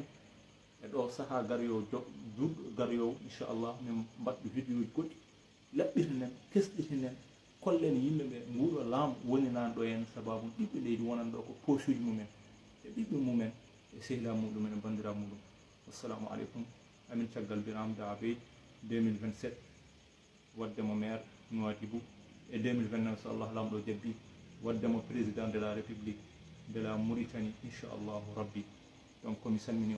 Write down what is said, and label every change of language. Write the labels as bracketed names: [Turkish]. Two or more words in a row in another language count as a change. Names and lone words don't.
[Fula] e ɗo saaha garoyowo juɗɗo garoyowo inchallah min mbaɗɗo vidéo ji goɗɗi laɓɓitinen kesɗitinen kollen yimɓeɓe nguɗo laamu woni nan ɗo hen sababu ɓiɓɓe leydi wonan ɗo ko posuji mumen e ɓiɓɓe mumen e sehila muɗumen e bandira muɗum. [Arabic] والسلام عليكم. [Fula] amin caggal Biram Abeid 2027 waddemo maire Nouadhibou et 2029 so Allah lamɗo jabbi waddemo [French] président de la république de la Mauritanie [Arabic] إن شاء الله ربي. [Fula] donc komi salmini